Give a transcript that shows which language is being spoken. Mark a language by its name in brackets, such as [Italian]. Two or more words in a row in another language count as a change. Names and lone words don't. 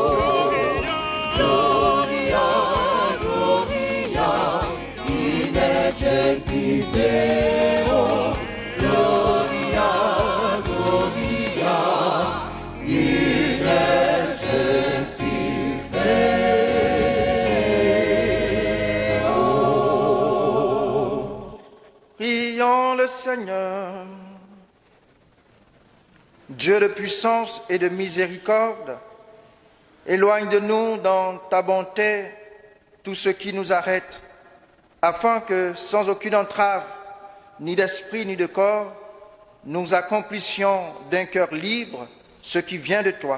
[Latin] Gloria, gloria, in excelsis Deo. Gloria, gloria, in excelsis Deo. [French] Prions le Seigneur. Dieu de puissance et de miséricorde, éloigne de nous dans ta bonté tout ce qui nous arrête, afin que, sans aucune entrave, ni d'esprit ni de corps, nous accomplissions d'un cœur libre ce qui vient de toi.